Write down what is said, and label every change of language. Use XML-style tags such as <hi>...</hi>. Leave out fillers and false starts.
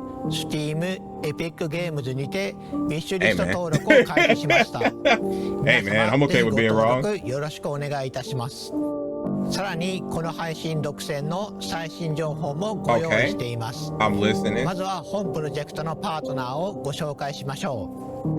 <ja>Steam, Epic Games にてウィッシュリスト登録を開始しました。</ja> <en>Hey man, I'm okay with being wrong.</en> <ja>よろしくお願いいたします。さらにこの配信独占の最新情報もご用意しています。</ja> <en>I'm listening.</en> <ja>まずは本プロジェクトのパートナーをご紹介しましょう。</ja>